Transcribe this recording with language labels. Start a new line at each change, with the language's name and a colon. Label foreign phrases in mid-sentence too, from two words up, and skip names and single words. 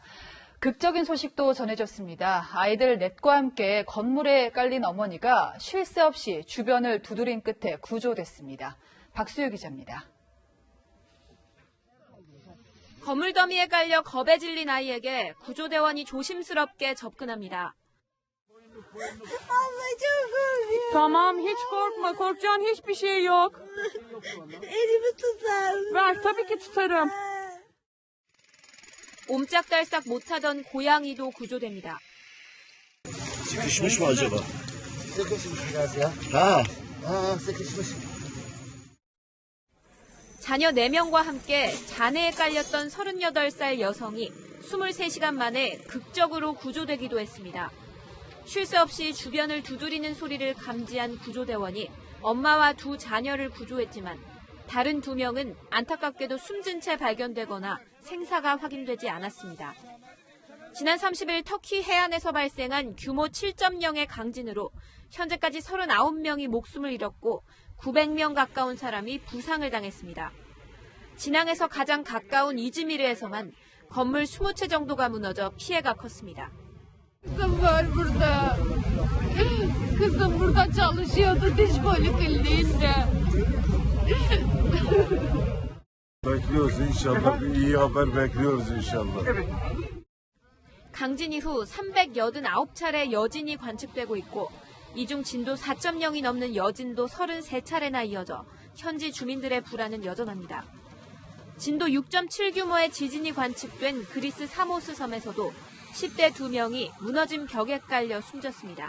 Korean: 극적인 소식도 전해졌습니다. 아이들 넷과 함께 건물에 깔린 어머니가 쉴 새 없이 주변을 두드린 끝에 구조됐습니다. 박수유 기자입니다. 건물 더미에 깔려 겁에 질린 아이에게 구조대원이 조심스럽게 접근합니다.
Turkish: Tamam, hiç korkma. Korkacağın hiçbir şey yok. Elimi tutar. Ver, tabii ki tutarım.
Korean: 옴짝달싹 못하던 고양이도 구조됩니다.
Turkish: Sıkışmış mı acaba? Sıkışmış biraz ya. sıkışmış.
Korean: 자녀 4명과 함께 잔해에 깔렸던 38살 여성이 23시간 만에 극적으로 구조되기도 했습니다. 쉴 새 없이 주변을 두드리는 소리를 감지한 구조대원이 엄마와 두 자녀를 구조했지만 다른 2명은 안타깝게도 숨진 채 발견되거나 생사가 확인되지 않았습니다. 지난 30일 터키 해안에서 발생한 규모 7.0의 강진으로 현재까지 39명이 목숨을 잃었고 900명 가까운 사람이 부상을 당했습니다. 진앙에서 가장 가까운 이즈미르에서만 건물 20채 정도가 무너져 피해가 컸습니다.
Turkish: Kızım var burada. Kızım burada çalışıyordu diş polikliniğinde. Bekliyoruz inşallah. Bir iyi haber bekliyoruz inşallah.
Korean: 강진 이후 389차례 여진이 관측되고 있고 이 중 진도 4.0이 넘는 여진도 33차례나 이어져 현지 주민들의 불안은 여전합니다. 진도 6.7 규모의 지진이 관측된 그리스 사모스 섬에서도 10대 2명이 무너진 벽에 깔려 숨졌습니다.